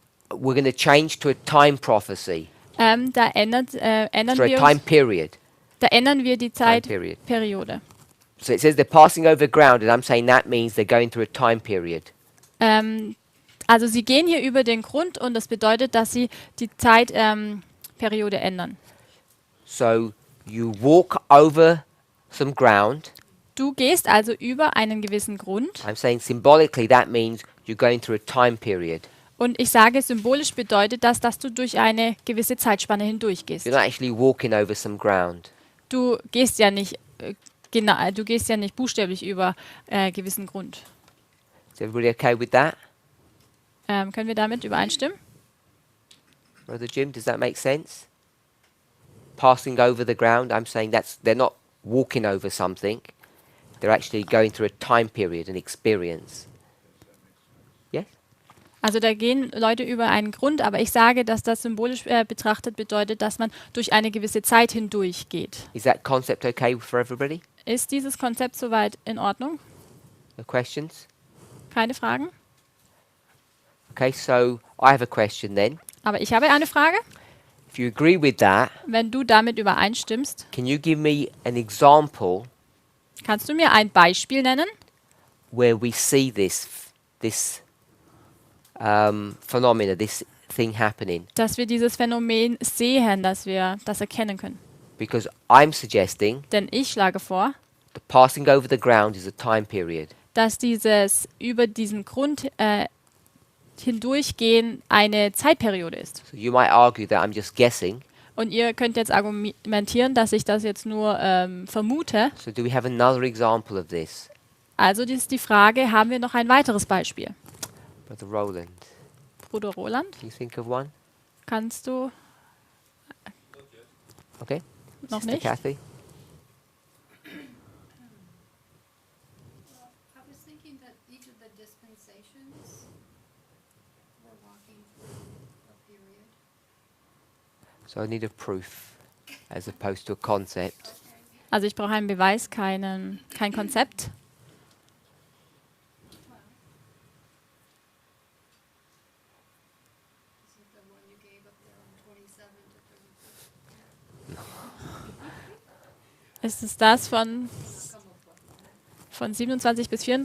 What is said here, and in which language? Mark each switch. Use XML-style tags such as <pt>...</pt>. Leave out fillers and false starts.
<en>we're going to change to a time prophecy,</en> <de>da ändern</de> <en>for a time period.</en> <de>die</de> <en>period.</en> <de>Zeitperiode.</de> <en>So it says they're passing over ground, and I'm saying that means they're going through a time period.</en> <de>Also sie gehen hier über den Grund und das bedeutet, dass sie die Zeitperiode ändern.</de> <en>So you walk over some ground.</en> <de>Du gehst also über einen gewissen Grund</de> <en>I'm saying symbolically that means you're going through a time period.</en> <de>und ich sage, symbolisch bedeutet das, dass du durch eine gewisse Zeitspanne hindurchgehst.</de> <en>You're not actually walking over some ground.</en> <de>Du gehst ja nicht du gehst ja nicht buchstäblich über gewissen Grund.</de> <en>Is everybody okay with that?</en> <de>Können wir damit übereinstimmen?</de> <en>Brother Jim, does that make sense? Passing over the ground, I'm saying they're not walking over something. They're actually going through a time period, an experience. Yes?</en> <de>Also da gehen Leute über einen Grund, aber ich sage, dass das symbolisch betrachtet bedeutet, dass man durch eine gewisse Zeit hindurch geht.</de> <en>Is that concept okay for everybody?</en> <de>Ist dieses Konzept soweit in Ordnung?</de> <en>No questions?</en> <de>Keine Fragen?</de> <en>Okay, so I have a question then.</en> <de>Aber ich habe eine Frage.</de> <en>If you agree with that,</en> <de>Wenn du damit übereinstimmst,</de> <en>can you give me an example</en> <de>kannst du mir ein Beispiel nennen,</de> <en>where we see this phenomena, this thing happening?</en> <de>dass wir dieses Phänomen sehen, dass wir das erkennen können?</de> <en>Because I'm suggesting</en> <de>Denn ich schlage vor,</de> <en>the passing over the ground is a time period.</en> <de>dass dieses über diesen Grund hindurchgehen eine Zeitperiode ist.</de> <en>So you might argue that I'm just guessing.</en> <de>Und ihr könnt jetzt argumentieren, dass ich das jetzt nur vermute.</de> <en>So do we have another example of this?</en> <de>Also das ist die Frage, haben wir noch ein weiteres Beispiel?</de> <en>Brother Roland.</en> <de>Bruder Roland?</de> <en>Can you think of one?</en> <de>Kannst du</de> <en>Okay.</en> <de>noch</de> <en>Sister</en> <de>nicht?</de> <en>Kathy? Well, I was thinking that each of the dispensations were walking through a period. So I need a proof as opposed to a concept. Okay.</en> <de>Also ich brauche einen Beweis, kein Konzept.</de> <en>Well, is it the one you gave up there on 27 to 34?</en> <de>Ist es das von</de> <en>Come up with</en> <de>27 bis</de> <en>Sister</en>